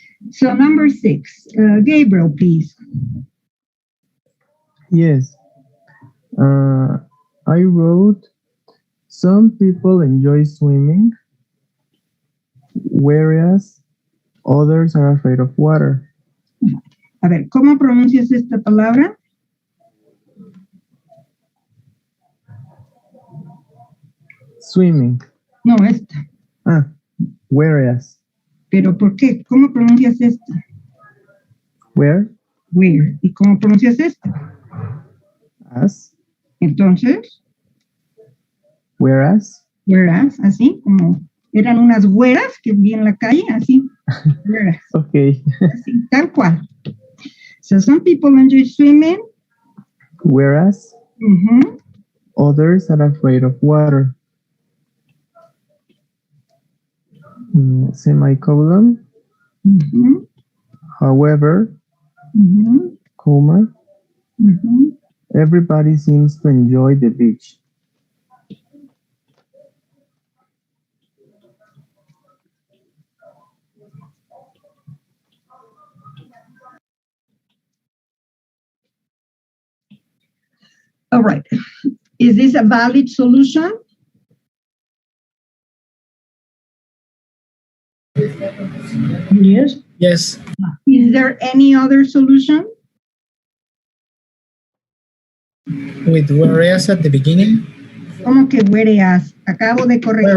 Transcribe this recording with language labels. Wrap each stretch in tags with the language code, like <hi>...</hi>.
<en>So number 6, Gabriel, please. Yes. I wrote, some people enjoy swimming, whereas others are afraid of water.</en> <es>A ver, ¿cómo pronuncias esta palabra?</es> <en>Swimming.</en> <es>No, esta.</es> <en>Whereas.</en> <es>¿Pero por qué? ¿Cómo pronuncias esta?</es> <en>Where?</en> <es>Where. ¿Y cómo pronuncias esta?</es> <en>As.</en> <es>Entonces,</es> <en>Whereas.</en> <es>whereas, así como eran unas güeras que vi en la calle, así.</es> <en>Whereas. Okay.</en> <es>Así, tal cual.</es> <en>So some people enjoy swimming. Whereas Mm-hmm. others are afraid of water. Semicolon. Mm-hmm. However, Mm-hmm. comma, Mm-hmm. everybody seems to enjoy the beach. All right. Is this a valid solution? Yes. Yes. Is there any other solution? With whereas at the beginning.</en> <es>¿Cómo que whereas? Acabo de corregir.</es>